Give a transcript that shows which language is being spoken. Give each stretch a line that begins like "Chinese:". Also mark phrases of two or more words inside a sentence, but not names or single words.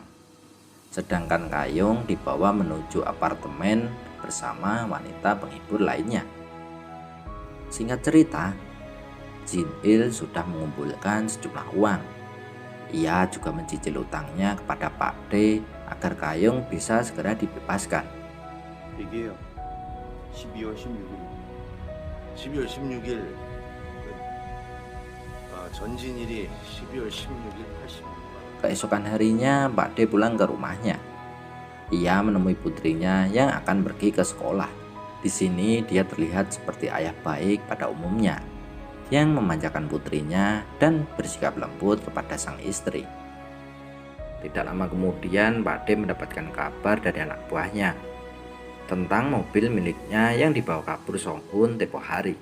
Indonesian: Sedangkan Gayung dibawa menuju apartemen bersama wanita penghibur lainnya. Singkat cerita, Jin Il sudah mengumpulkan sejumlah uang. Ia juga mencicil utangnya kepada Pak D agar Gayung bisa segera dibebaskan.
Korean: 이게요. 12월 16일. 12월 16일. 전진일이 12월 16일 80만.
Indonesian: Keesokan harinya Pak D pulang ke rumahnya. Ia menemui putrinya yang akan pergi ke sekolah. Di sini dia terlihat seperti ayah baik pada umumnya, yang memanjakan putrinya dan bersikap lembut kepada sang istri. Tidak lama kemudian Pak D mendapatkan kabar dari anak buahnya tentang mobil miliknya yang dibawa kabur Song Hun tempo hari.